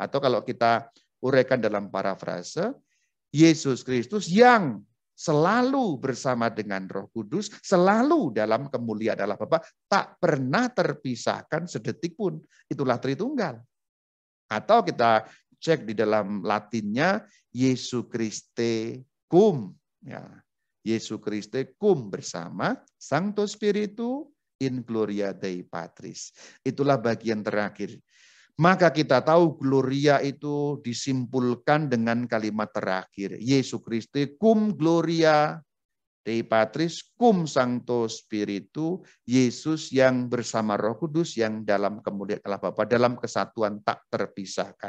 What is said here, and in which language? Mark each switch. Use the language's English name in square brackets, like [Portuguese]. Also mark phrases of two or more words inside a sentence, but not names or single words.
[Indonesian] Atau kalau kita uraikan dalam parafrase, Yesus Kristus yang selalu bersama dengan Roh Kudus, selalu dalam kemuliaan Allah Bapa, tak pernah terpisahkan sedetik pun. Itulah Tritunggal. Atau kita cek di dalam Latinnya, [Latin] Jesu Christe cum. Ya, Jesu Christe cum bersama Sancto Spiritu in gloria Dei Patris. [Indonesian] Itulah bagian terakhir. Maka kita tahu Gloria itu disimpulkan dengan kalimat terakhir. [Latin] Yesus Kristus cum gloria Dei Patris cum Sancto Spiritu, [Indonesian] Yesus yang bersama Roh Kudus yang dalam kemuliaan Allah Bapa, dalam kesatuan tak terpisahkan.